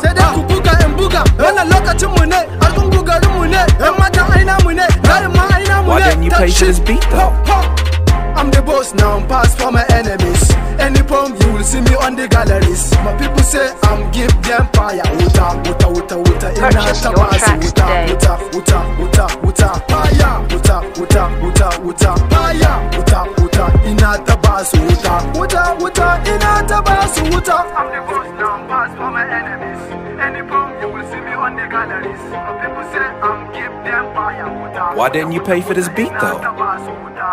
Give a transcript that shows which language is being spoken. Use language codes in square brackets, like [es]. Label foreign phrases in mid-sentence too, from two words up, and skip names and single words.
[ha] Sai dai ku buga in buga. Wannan lokacin mu ne. Argungu garin mu ne. Yan matan aina mu ne. Garin ma aina mu ne. [en] Why didn't you pay for this beat though? I'm the boss now, pass for my enemies. Any poem you will see me on the galleries. My people say I'm give them fire. [ha] Uta, uta, uta, uta, [en] Purchase your tracks today. [ha] Uta, uta, uta, uta, fire. Uta, uta, uta, uta, fire. Uta, uta, inata basu uta. Uta, uta, inata basu uta. [en] I'm the boss now, pass for my enemies. Any poem you will see me on the galleries. My people say I'm give them fire. [ha] Uta, [en] Why didn't you pay for this beat though? [ha] inata basu uta.